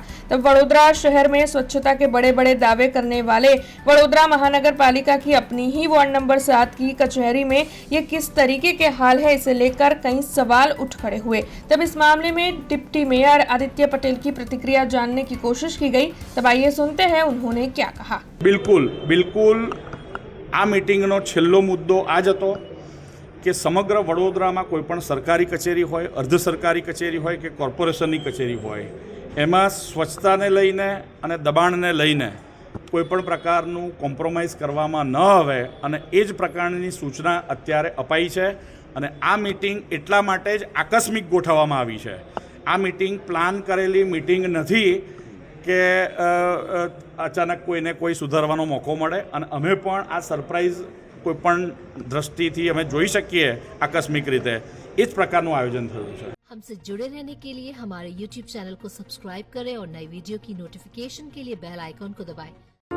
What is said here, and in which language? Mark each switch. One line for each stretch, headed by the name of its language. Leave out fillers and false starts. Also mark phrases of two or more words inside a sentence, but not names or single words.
Hindi: तब वडोदरा शहर में स्वच्छता के बड़े बड़े दावे करने वाले वडोदरा महानगर पालिका की अपनी ही वार्ड नंबर 7 की कचहरी में ये किस तरीके के हाल है, इसे लेकर कई सवाल उठ खड़े हुए। तब इस मामले में डिप्टी मेयर आदित्य पटेल की प्रतिक्रिया जानने की कोशिश की गई। तब आइए सुनते हैं उन्होंने क्या कहा।
Gujarati: બિલ્કુલ આ મીટિંગનો છેલ્લો મુદ્દો આજ હતો કે સમગ્ર વડોદરામાં કોઈપણ સરકારી કચેરી હોય, અર્ધ સરકારી કચેરી હોય કે કોર્પોરેશનની કચેરી હોય, એમાં સ્વચ્છતાને લઈને અને દબાણને લઈને કોઈપણ प्रकारનું કોમ્પ્રોમાઇઝ કરવામાં ન આવે અને એ જ પ્રકારની સૂચના અત્યારે અપાઈ છે। અને આ મીટિંગ એટલા માટે જ આકસ્મિક ગોઠવવામાં આવી છે। આ મીટિંગ પ્લાન કરેલી મીટિંગ નથી કે અચાનક કોઈને કોઈ સુધારવાનો મોકો મળે અને અમે પણ આ સરપ્રાઇઝ કોઈપણ દૃષ્ટિથી અમે જોઈ શકીએ આકસ્મિક રીતે, એ જ પ્રકારનું આયોજન થયું છે।
Hindi: हमसे जुड़े रहने के लिए हमारे YouTube चैनल को सब्सक्राइब करें और नई वीडियो की नोटिफिकेशन के लिए बेल आइकॉन को दबाएं।